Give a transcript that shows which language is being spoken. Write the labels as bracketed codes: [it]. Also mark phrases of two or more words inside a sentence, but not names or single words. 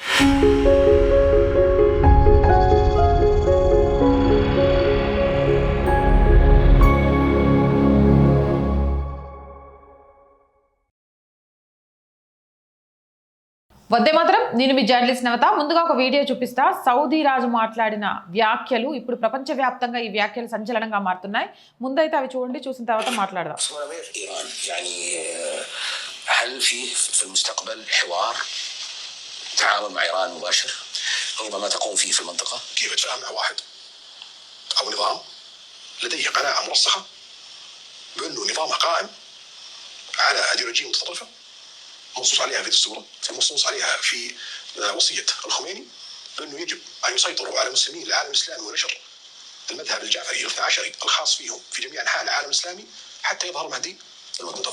[te] వందే మాత్రం. నేను మీ జర్నలిస్ట్ నవత. ముందుగా ఒక వీడియో చూపిస్తా. సౌదీ రాజు మాట్లాడిన వ్యాఖ్యలు ఇప్పుడు ప్రపంచవ్యాప్తంగా ఈ వ్యాఖ్యలు సంచలనంగా మారుతున్నాయి. ముందైతే అవి చూడండి, చూసిన తర్వాత మాట్లాడదాం. [ar] هل في المستقبل حوار تعامل مع ايران مباشر ربما تقوم فيه في المنطقه؟ كيف تتفاهم مع واحد او نظام لديه قناعه مرسخه بانه نظامه قائم على ايديولوجيه متطرفه منصوص عليها في دستوره، منصوص عليها في وصيه الخميني انه يجب ان يسيطروا على مسلمين العالم الاسلامي ونشر المذهب الجعفري الاثنى عشري الخاص فيهم في جميع انحاء العالم الاسلامي حتى يظهر مهدي المنتظر.